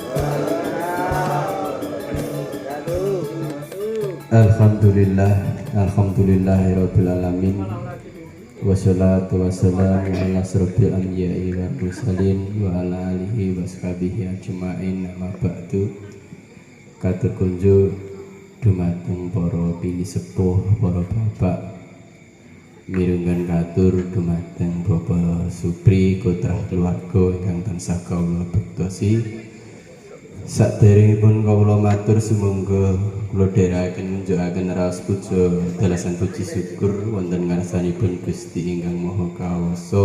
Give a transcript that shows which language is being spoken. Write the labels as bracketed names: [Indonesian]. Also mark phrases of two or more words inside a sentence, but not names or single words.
[Arabic] الحمد لله رب العالمين. والصلاة والسلام على أشرف الأنبياء والمرسلين وعلى آله وصحبه أجمعين. أما بعد. [Javanese] Katur kunjuk dumateng para bini sepuh, para bapak, mirunggan katur dumateng Bapak Supri Kotrah keluarga ingkang tansah kawula bektosi. Saderengipun kawula matur sumangga kula dherekaken nunjukaken raos puja dalasan puji syukur wonten ngarsanipun Gusti ingkang Maha Kawasa.